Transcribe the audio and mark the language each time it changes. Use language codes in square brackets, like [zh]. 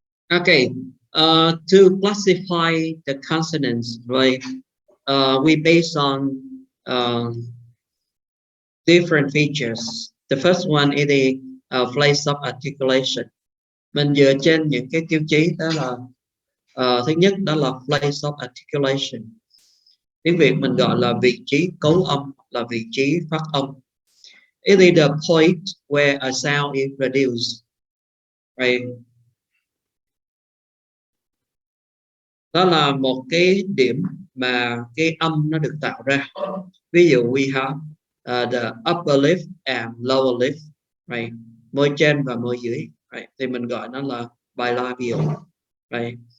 [en] Okay, to classify the consonants, right? We base on different features. The first one is the place of articulation. [vi] Mình dựa trên những cái tiêu chí đó là thứ nhất đó là place of articulation. Tiếng Việt mình gọi là vị trí cấu âm, là vị trí phát âm. [en] It is the point where a sound is produced. Right? [vi] Đó là một cái điểm mà cái âm nó được tạo ra. Ví dụ [en] we have the upper lip and lower lip, right? [vi] Môi trên và môi dưới, right? Thì mình gọi nó là bilabial, right?